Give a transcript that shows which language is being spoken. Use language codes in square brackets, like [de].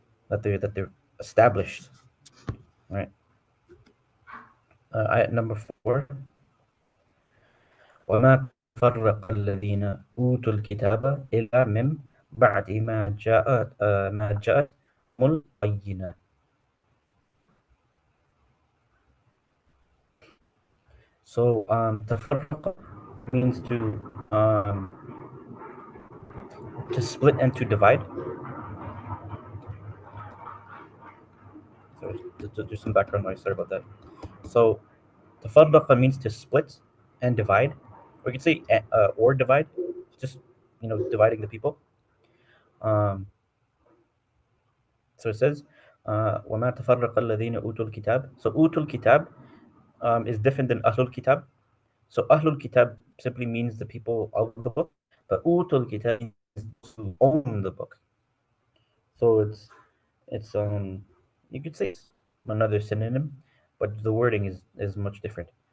[en] that they're established, right? Ayat number 4. [ar] وما تفرق الذين أوتوا الكتاب إلا من بعد ما جاءت البينة. [en] So تفرق means to split and to divide. Sorry, there's some background noise. Sorry about that. So تفرق means to split and divide, or you could say or divide, just dividing the people. Um, so it says [ar] وما تفرق الذين أوتوا الكتاب. [en] So [ar] أوتوا الكتاب [en] is different than Ahlul Kitab. So Ahlul Kitab simply means the people of the book, but Utul Kitab means those who own the book. So it's you could say it's another synonym, but the wording is much different.